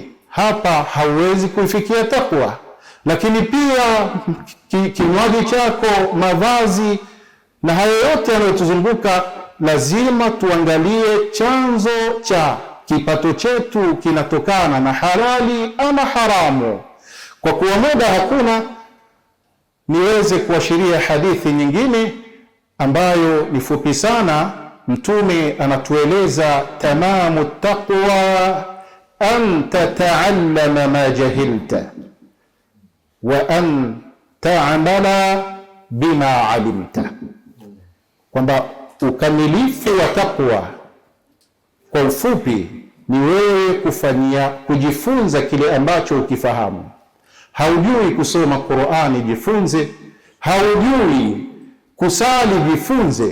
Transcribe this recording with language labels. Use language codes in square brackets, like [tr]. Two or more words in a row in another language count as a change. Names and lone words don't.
[sw] Hapa hauwezi kuifikia takwa. Lakini pia kinywaji chako, mavazi na hayo yote yanayotuzunguka, lazima tuangalie chanzo cha kipato chetu kinatokana na halali ama haramu. Kwa kuwa muda hakuna, niweze kuashiria hadithi nyingine ambayo ni fupi sana. Mtume anatueleza [ar] تمام التقوى أن تتعلم ما جهلت وأن تعمل بما علمت, [sw] kwamba ukamilifu wa taqwa kwa ufupi ni wewe kujifunza kile ambacho ukifahamu. Haujui kusoma Qur'ani, jifunze. Haujui kusali, jifunze.